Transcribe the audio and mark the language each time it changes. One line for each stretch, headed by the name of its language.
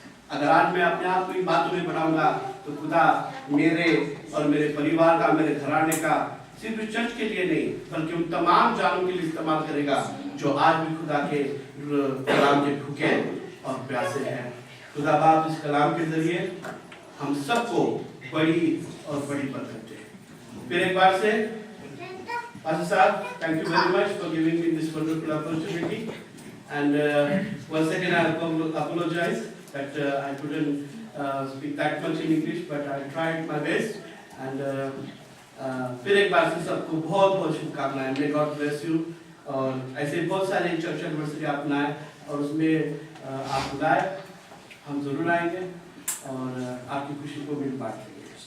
Hindi: अगर आज मैं अपने आप को इन बातों में बढ़ाऊंगा तो खुदा मेरे और मेरे परिवार का, मेरे घराने का सिर्फ चर्च के लिए नहीं बल्कि उन तमाम जानों के लिए इस्तेमाल करेगा जो आज भी खुदा के कलाम के भूखे और प्यासे हैं। खुदा बाप इस कलाम के जरिए हम सबको बड़ी और बड़ी बरकत दे। फिर एक बार से
English: Pastor Saab, thank you very much for giving me this wonderful opportunity. And once again, I apologize that I couldn't speak that much in English, but I tried my best.
Hindi: And फिर एक बार से सबको बहुत बहुत शुभकामनाएं।
English: May God bless you.
Hindi: और ऐसे बहुत सारे चर्च एनिवर्सरी आप मनाएं और उसमें आप बुलाएं, हम जरूर आएंगे और आपकी खुशी को मिल बांटेंगे।